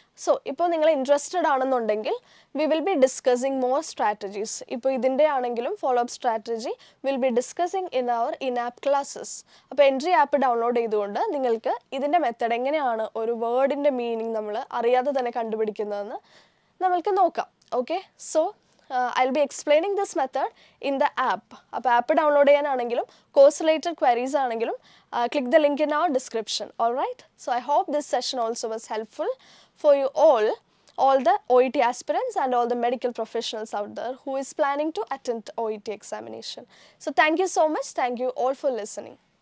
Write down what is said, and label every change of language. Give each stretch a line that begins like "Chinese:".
English: so
Malayalam: ഇപ്പോൾ നിങ്ങൾ
English: interested
Malayalam: ആണെന്നുണ്ടെങ്കിൽ
English: We will be discussing more strategies.
Malayalam: ഇപ്പോൾ ഇതിൻ്റെ ആണെങ്കിലും
English: Follow up strategy will be discussing in our in app classes.
Malayalam: അപ്പോൾ എൻട്രി ആപ്പ് ഡൗൺലോഡ് ചെയ്തുകൊണ്ട് നിങ്ങൾക്ക് ഇതിൻ്റെ മെത്തേഡ് എങ്ങനെയാണ് ഒരു വേർഡിൻ്റെ മീനിങ് നമ്മൾ അറിയാതെ തന്നെ കണ്ടുപിടിക്കുന്നതെന്ന് നമ്മൾക്ക് നോക്കാം.
English: Okay, so I'll be explaining this method in the app.
Malayalam: അപ്പോൾ ആപ്പ് ഡൗൺലോഡ് ചെയ്യാനാണെങ്കിലും കോഴ്സ് റിലേറ്റഡ് ക്വയറീസ് ആണെങ്കിലും
English: click the link in our description. All right, so I hope this session also was helpful for you all the OET aspirants and all the medical professionals out there who is planning to attend OET examination. So thank you so much. Thank you all for listening.